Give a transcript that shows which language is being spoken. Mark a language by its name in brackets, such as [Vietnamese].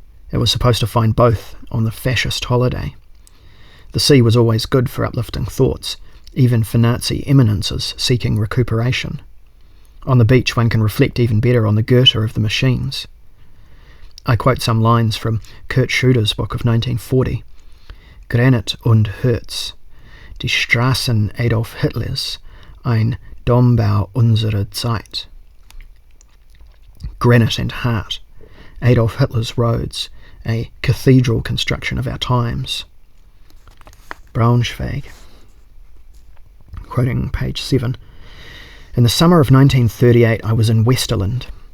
[English] It was supposed to find both on the fascist holiday. The sea was always good for uplifting thoughts, even for Nazi eminences seeking recuperation. On the beach one can reflect even better on the Goethe of the machines. I quote some lines from Kurt Schüder's book of 1940. [German] Granit und Herz, die Straßen Adolf Hitlers, ein Dombau unserer Zeit. [English] Granite and heart, Adolf Hitler's roads, a cathedral construction of our times. Braunschweig. Quoting page 7. In the summer of 1938 I was in Westerland.